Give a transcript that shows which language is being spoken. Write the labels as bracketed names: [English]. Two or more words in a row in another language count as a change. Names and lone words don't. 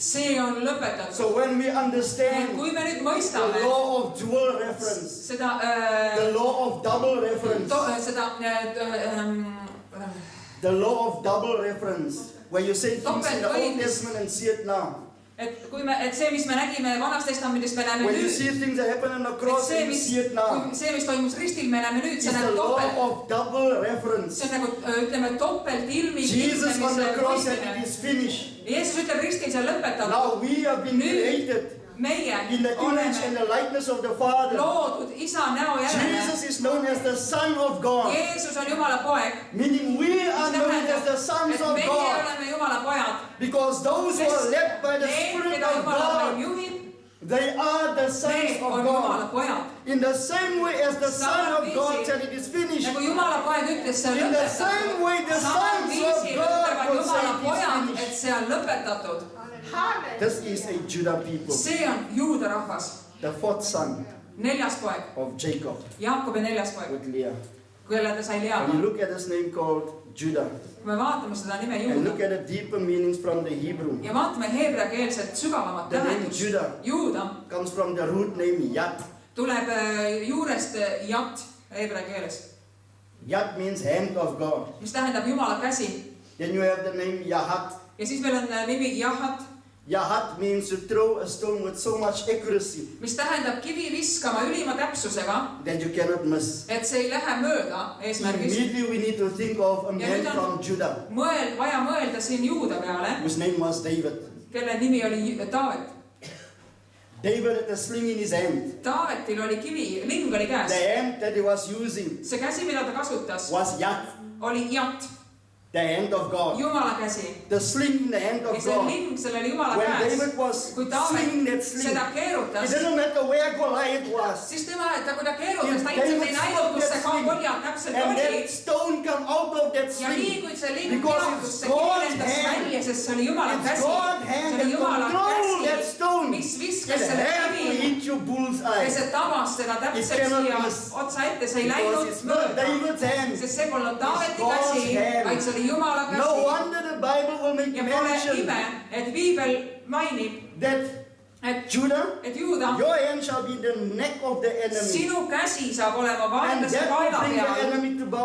[Estonian] see on lõpetatud. [English] So when we understand [Estonian] Kui me nüüd [English] the [Estonian] mõistame [English] law of dual reference, [Estonian] seda [English] the law of double reference, the law of double reference, where you say things in the Old Testament and see it now. [Estonian] et see, mis me nägime Vanas Testamendis, me näeme [English] When you [Estonian] nüüd. [English] see things that happen on the cross and you see it now, [Estonian] See, mis toimus ristil, me näeme nüüd, [English] it's [Estonian] see [English] the [Estonian] näeb [English] law [Estonian] topelt. [English] of double reference. [Estonian] See on nagu, ütleme, topelt ilmi [English] Jesus on the [Estonian] ilmnemise [English] cross said it [Estonian] võitmine. [English] is finished. [Estonian] Jeesus ütleb ristil, see on lõpetatud. [English] Now we have been [Estonian] Nüüd [English] created [Estonian] meie [English] in the image and [Estonian] oleme [English] the likeness of the Father. [Estonian] loodud isa näo järele. [English] Jesus is known as the Son of God, [Estonian] Jeesus on Jumala poeg. [English] meaning we are known as the sons [Estonian] Et [English] of [Estonian] meie [English] God, [Estonian] oleme Jumala pojad. [English] because those who are led by the [Estonian] Need, [English] Spirit [Estonian] keda [English] of [Estonian] Jumala [English] God, [Estonian] vaim juhib, [English] they are the sons [Estonian] need [English] of [Estonian] on [English] God. [Estonian] Jumala pojad. [English] In the same way as the Son of God said it is finished, [Estonian] Nagu Jumala poeg ütles, see on [English] in the [Estonian] lõpetatud. [English] same way the [Estonian] Samal [English] sons [Estonian] viisil [English] of God [Estonian] ütlevad [English] will say [Estonian] Jumala pojad, [English] it is [Estonian] et see on lõpetatud. [English] finished. This is a Judah people, [Estonian] See on Juuda rahvas. [English] the fourth son [Estonian] Neljas poeg. [English] of Jacob [Estonian] Jaakobi neljas poeg. [English] with Leah. [Estonian] Kelle ta sai [English] When [Estonian] Leaga. [English] you look at this name called Judah [Estonian] Kui me vaatame seda nime [English] and look [Estonian] Juuda [English] at the deeper meanings from the Hebrew, [Estonian] ja vaatame heebreakeelset sügavamat [English] the name [Estonian] tähendust. [English] Judah [Estonian] Juuda [English] comes from the root name Yat. [Estonian] tuleb juurest jat heebrea keeles, [English] Yat means hand of God. [Estonian] mis tähendab Jumala käsi. [English] Then you have the name Yahat. [Estonian] Ja siis meil on nimi Jahat, [English] Yahat means to throw a stone with so much accuracy [Estonian] mis tähendab kivi viskama ülima täpsusega, [English] that you cannot miss. [Estonian] et see ei lähe mööda eesmärgist. [English] Immediately we need to think of a [Estonian] Ja [English] man [Estonian] nüüd on- [English] from Judah [Estonian] Vaja mõelda siin Juuda peale, [English] whose name was David. [Estonian] kelle nimi oli Taavet. [English] David had a sling in his hand. [Estonian] Taavetil oli kivi, ling oli [English] The [Estonian] käes. [English] hand that he was using [Estonian] See käsi, mida ta kasutas, [English] was Yat, [Estonian] oli jat, [English] the hand of God. [Estonian] Jumala käsi. [English] The sling in the hand [Estonian] Ja [English] of [Estonian] see [English] God. [Estonian] ling, sellel oli Jumala [English] When [Estonian] käes. [English] David was [Estonian] Kui Taavet [English] swinging that sling, [Estonian] seda [English] it [Estonian] keerutas, [English] didn't matter where Goliath was. [Estonian] siis tema, et kui ta keerutas, ta [English] If [Estonian] ilmselt [English] David [Estonian] ei näinud, kus see [English] stopped that [Estonian] Goliat täpselt [English] And [Estonian] oli. [English] that stone come out of that [Estonian] Ja nii [English] sling. [Estonian] kui see ling [English] Because [Estonian] keeratus, [English] it's [Estonian] see kivi [English] God's [Estonian] lendas [English] hand. [Estonian] välja, sest see oli Jumala [English] It's [Estonian] käsi. [English] God's hand [Estonian] See [English] that [Estonian] oli Jumala [English] controlled that [Estonian] käsi, [English] stone. [Estonian] mis [English] It [Estonian] viskas selle [English] had to [Estonian] kivi [English] hit your [Estonian] ja [English] bullseye. [Estonian] see tabas teda täpselt [English] cannot [Estonian] siia [English] miss. [Estonian] otsa ette, see ei [English] Because [Estonian] läinud [English] it's not [Estonian] mööda. [English] David's hand. [Estonian] Sest see polnud Taaveti [English] God's [Estonian] käsi, [English] hand. [Estonian] vaid see oli Jumala [English] No [Estonian] käsi. [English] wonder the Bible will make [Estonian] Ja pole [English] mention [Estonian] ime, et Piibel mainib, [English] that [Estonian] et Juuda, [English] your hand shall be the neck of the enemy. [Estonian] sinu käsi saab olema [English] And [Estonian] vaenlase [English] that will [Estonian] kaela [English] bring the [Estonian] peal [English] enemy to bow